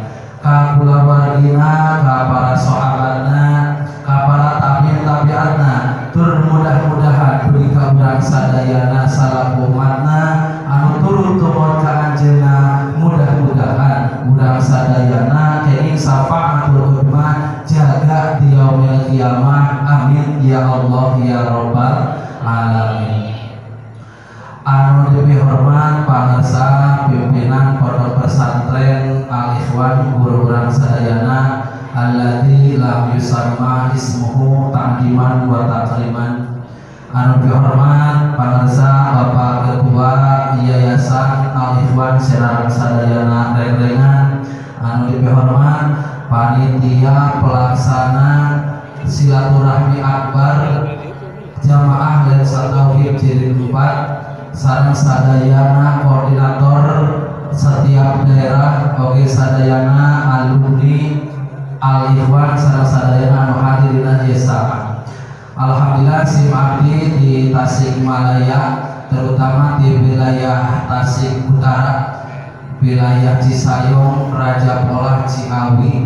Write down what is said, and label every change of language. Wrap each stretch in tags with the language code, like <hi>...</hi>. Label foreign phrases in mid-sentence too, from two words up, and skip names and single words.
<su>Ka kulawargina, ka para sahabatna, ka para tabi'atna, tur mudah-mudahan dugi ka urang sadayana salaku umatna anu turut tumon ka anjeunna, mudah-mudahan urang sadayana kenging</su> <ar>شفاعة الأمة</ar> <su>jaga di</su> <ar>يوم القيامة. آمين يا الله يا رب العالمين.</ar> <su>Anu dipihormat pangarsa pimpinan pondok pesantren Al-Ikhwan guru urang sadayana</su> <ar>الذي لم يسم اسمه تعظيما وتكريما.</ar> <su>Anu dihormat pangarsa Bapak Ketua Yayasan Al-Ikhwan Serang sadayana rengrengan. Anu dihormat panitia pelaksana silaturahmi akbar jamaah Lensa Tauhid Jilid 4 sareng sadayana koordinator setiap daerah oge sadayana alumni Al-Ikhwan sareng sadayana anu hadir dina ieu. Alhamdulillah sim abdi di Tasikmalaya,</su> <id>terutama di wilayah</id> <su>Tasik Utara, wilayah Cisayong, Raja Polah, Ciawi.</su>